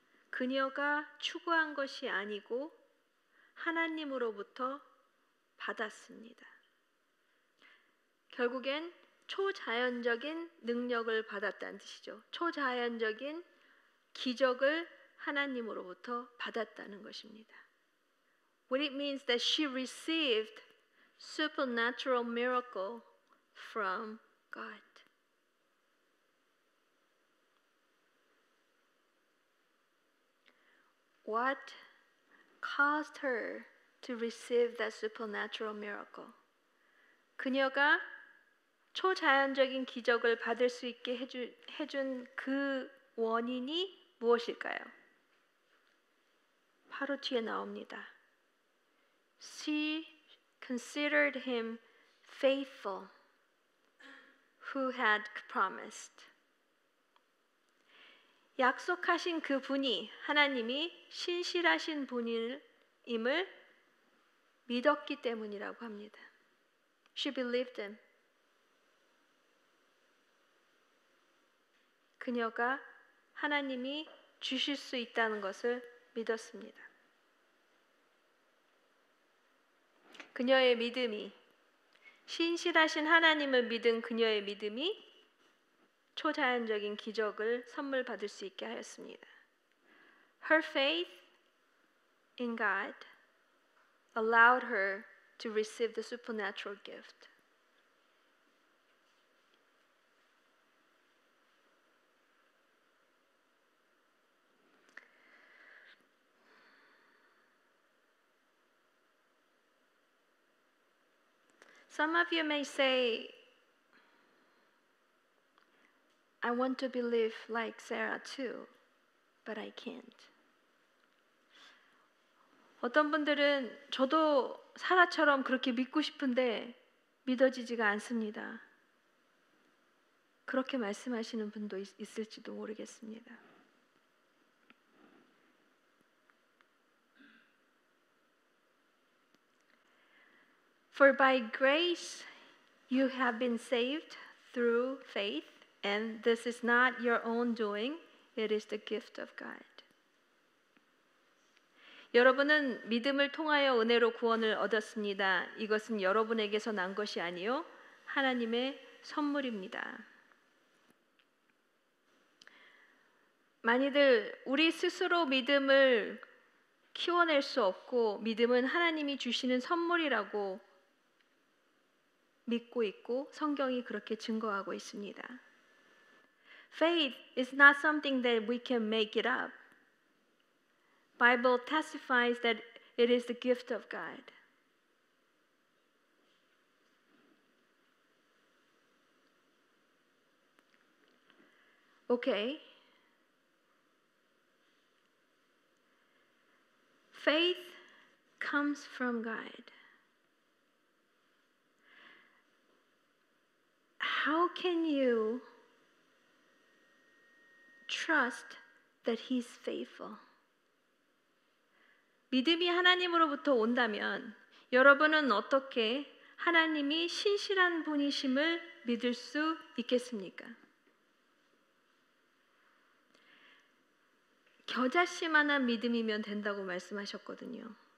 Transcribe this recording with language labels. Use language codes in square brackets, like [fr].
[ko] 그녀가 추구한 것이 아니고 하나님으로부터 받았습니다. 결국엔 초자연적인 능력을 받았다는 뜻이죠. 초자연적인 기적을 하나님으로부터 받았다는 것입니다. [en] What it means that she received supernatural miracle from God. What caused her to receive that supernatural miracle? [ko] 그녀가 초자연적인 기적을 받을 수 있게 해준 그 원인이 무엇일까요? 바로 뒤에 나옵니다. [en] She considered him faithful who had promised. [ko] 약속하신 그 분이 하나님이 신실하신 분임을 믿었기 때문이라고 합니다. [en] She believed him. [ko] 그녀가 하나님이 주실 수 있다는 것을 믿었습니다. 그녀의 믿음이, 신실하신 하나님을 믿은 그녀의 믿음이 초자연적인 기적을 선물 받을 수 있게 하였습니다. [en] Her faith in God allowed her to receive the supernatural gift. Some of you may say, I want to believe like Sarah too, but I can't. [ko] 어떤 분들은 저도 사라처럼 그렇게 믿고 싶은데 믿어지지가 않습니다. 그렇게 말씀하시는 분도 있을지도 모르겠습니다. [en] For by grace you have been saved through faith, and this is not your own doing, it is the gift of God. [ko] 여러분은 믿음을 통하여 은혜로 구원을 얻었습니다. 이것은 여러분에게서 난 것이 아니요 하나님의 선물입니다. 많이들 우리 스스로 믿음을 키워낼 수 없고 믿음은 하나님이 주시는 선물이라고 믿고 있고 성경이 그렇게 증거하고 있습니다. [en] Faith is not something that we can make it up. Bible testifies that it is the gift of God. Okay. Faith comes from God. How can you trust that He's faithful? [ko] 믿음이 하나님으로부터 온다면 여러분은 어떻게 하나님이 신실한 분이심을 믿을 수 있겠습니까? 겨자씨만한 믿음이면 된다고 말씀하셨거든요.